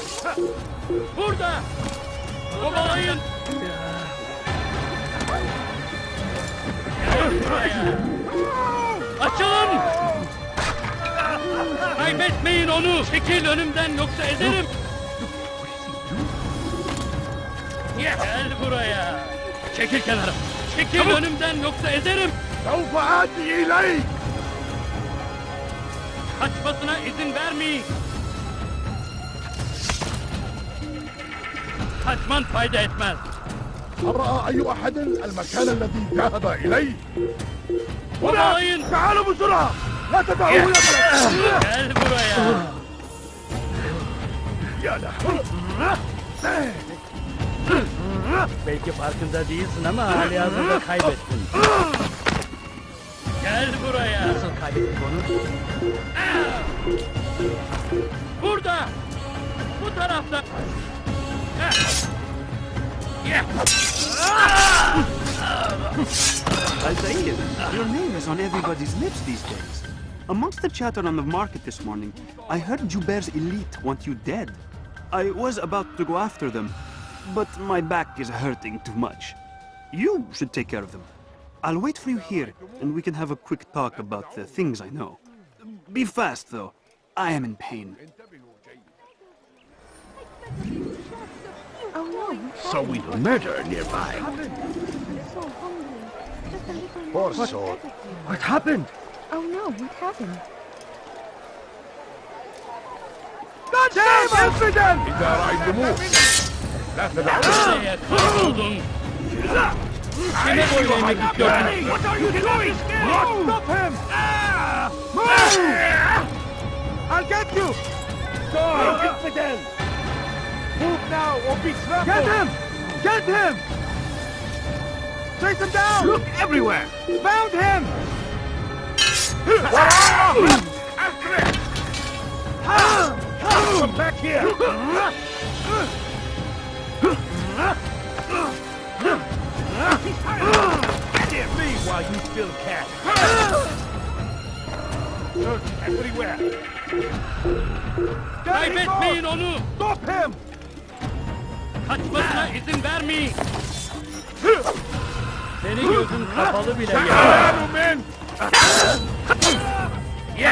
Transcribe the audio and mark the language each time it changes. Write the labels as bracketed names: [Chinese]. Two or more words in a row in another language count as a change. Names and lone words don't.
[Turkish] Burada! Kovalayın! Gel buraya! Açılın! Kaybetmeyin onu! Çekil önümden yoksa ezerim! Gel buraya! Çekil kenara! Çekil önümden yoksa ezerim! [Arabic] سوف آتي إليك. [Turkish] Kaçmasına izin vermeyin! Kaçman fayda etmez! [Arabic] هل رأى أي أحد المكان الذي ذهب إليه؟ [Turkish] Kovalayın! [Arabic] تعالوا بسرعة. لا تدعوا يدك. [Turkish] Gel buraya! [Arabic] يا لهوي. [Turkish] Belki farkında değilsin ama hali hazırda kaybettin. Gel buraya! Nasıl kaybettik onu? Burada! Bu tarafta! [English] Altair, your name is on everybody's lips these days. Amongst the chatter on the market this morning, I heard Jubair's elite want you dead. I was about to go after them, but my back is hurting too much. You should take care of them. I'll wait for you here, and we can have a quick talk about the things I know. Be fast, though. I am in pain. Oh no! So we murder nearby. I'm so hungry. Just a little Poor more. soul. What happened? Oh no! What happened? [Arabic] إذا رأيتموه لا تدعوا. [Turkish] Nereye kayboldun? Kime boyun eğmek istiyorsun? [English] What are you doing? Stop him! I'll get you! Infidel! Move now or be trampled. Get him! Get him! Chase him down! Look everywhere. Found him! After it. Come back here. Dear me, while you still can. Search everywhere. [Turkish] Kaybetmeyin onu! [English] Stop him! [Turkish] Kaçmasına izin vermeyin! Senin gözün kapalı bile ya! [English] Hello, men. Yeah.